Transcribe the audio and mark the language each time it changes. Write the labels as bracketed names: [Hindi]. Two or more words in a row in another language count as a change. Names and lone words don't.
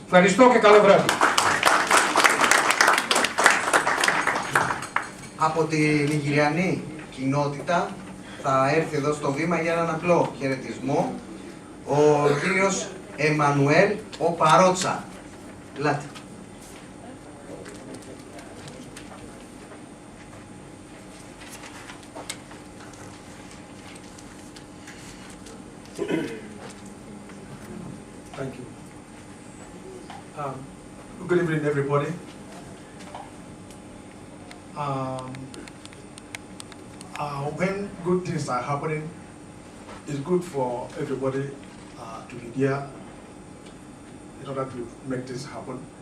[Greek] Ευχαριστώ και καλό βράδυ. Από τη Νιγηριανή κοινότητα θα έρθει εδώ στο βήμα για έναν απλό χαιρετισμό ο κύριος Εμμανουέλ ο Παρότσα. Ελάτε. [English] Thank you. Good evening, everybody. I when good things are happening, it's good for everybody to be there in order to make this happen.